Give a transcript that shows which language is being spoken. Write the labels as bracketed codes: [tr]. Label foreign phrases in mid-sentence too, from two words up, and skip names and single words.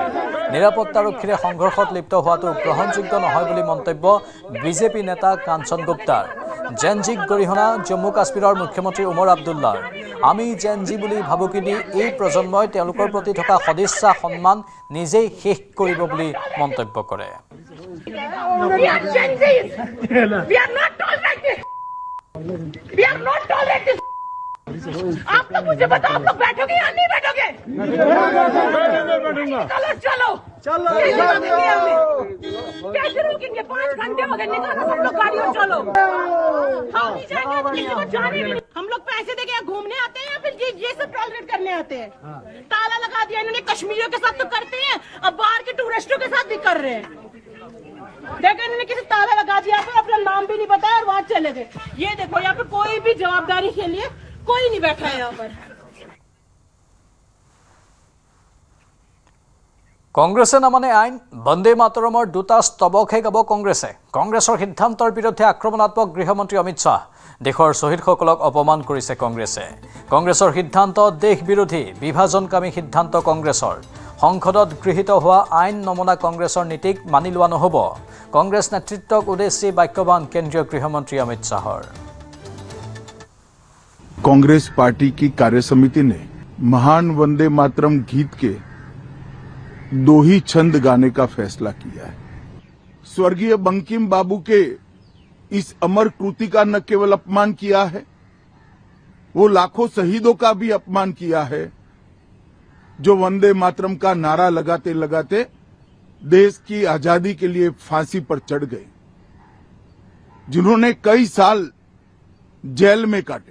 [as] নিৰাপত্তাৰক্ষীৰে সংঘৰ্ষত লিপ্ত হোৱাটো গ্ৰহণযোগ্য নহয় বুলি মন্তব্য বিজেপি নেতা কাঞ্চন গুপ্তাৰ। জেন জিক গৰিহণা জম্মু কাশ্মীৰৰ মুখ্যমন্ত্ৰী ওমৰ আব্দুল্লাৰ। আমি জেন জি বুলি ভাবুকি দি এই প্ৰজন্মই তেওঁলোকৰ প্ৰতি থকা সদিচ্ছা সন্মান নিজেই শেষ কৰিব বুলি মন্তব্য কৰে। [hi] आप लोग मुझे बताओ, आप लोग बैठोगे या नहीं बैठोगे? चलो चलो कैसे रोकेंगे? 5 घंटे हो गए, निकालो सब लोग गाड़ी और चलो। हम नहीं जाएंगे, किसी को जाने भी नहीं। हम लोग पैसे देके यहाँ घूमने आते हैं या फिर ये सब टॉलरेट करने आते हैं? ताला लगा दिया इन्होंने, कश्मीरियों के साथ तो करते हैं, अब बाहर के टूरिस्टों के साथ भी कर रहे हैं। देखो इन्होंने किसी ताला लगा दिया, फिर अपना नाम भी नहीं बताया और वहां चले गए। ये देखो यहाँ पे कोई भी जवाबदारी के लिए कोई नहीं बैठा है यहाँ पर। [as] কংগ্ৰেছে নামানে আইন, বন্দে মাতৰমৰ দুটা স্তবকহে গাব কংগ্ৰেছে। কংগ্ৰেছৰ সিদ্ধান্তৰ বিৰুদ্ধে আক্ৰমণাত্মক গৃহমন্ত্ৰী অমিত শ্বাহ। দেশৰ শ্বহীদসকলক অপমান কৰিছে কংগ্ৰেছে। কংগ্ৰেছৰ সিদ্ধান্ত দেশ বিৰোধী, বিভাজনকামী সিদ্ধান্ত কংগ্ৰেছৰ। সংসদত গৃহীত হোৱা আইন নমনা কংগ্ৰেছৰ নীতিক মানি লোৱা নহ'ব। কংগ্ৰেছ নেতৃত্বক উদ্দেশ্যি বাক্যবান কেন্দ্ৰীয় গৃহমন্ত্ৰী অমিত শ্বাহৰ। [hi] कांग्रेस पार्टी की कार्यसमिति ने महान वंदे मातरम गीत के 2 ही छंद गाने का फैसला किया है। स्वर्गीय बंकिम बाबू के इस अमर कृति का न केवल अपमान किया है, वो लाखों शहीदों का भी अपमान किया है जो वंदे मातरम का नारा लगाते लगाते देश की आजादी के लिए फांसी पर चढ़ गए, जिन्होंने कई साल जेल में काटे।